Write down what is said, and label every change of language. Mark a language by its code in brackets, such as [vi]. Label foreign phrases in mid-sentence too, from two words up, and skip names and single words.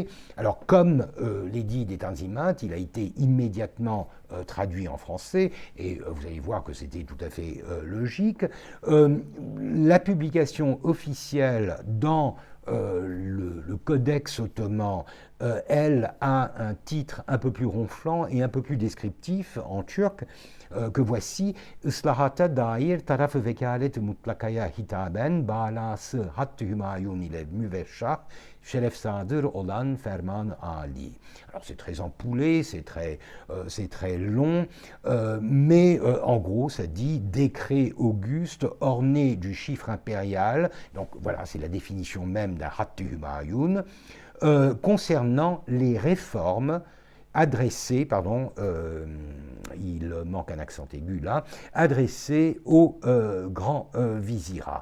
[fr] Alors, comme l'édit des Tanzimat, il a été immédiatement traduit en français, et vous allez voir que c'était tout à fait logique. La publication officielle dans le Codex ottoman, elle a un titre un peu plus ronflant et un peu plus descriptif en turc, que voici: [tr] Islahata dair taraf vekalet mutlakaya hitaben balası Hattı Hümayun ile müveşşah Şeref Sadır olan Ferman Ali. [fr] Alors c'est très empoulé, c'est très long, mais en gros ça dit décret auguste orné du chiffre impérial. Donc voilà, c'est la définition même d'un [tr] Hattı Hümayun, [fr] concernant les réformes adressées, il manque un accent aigu là, adressées au grand vizirat.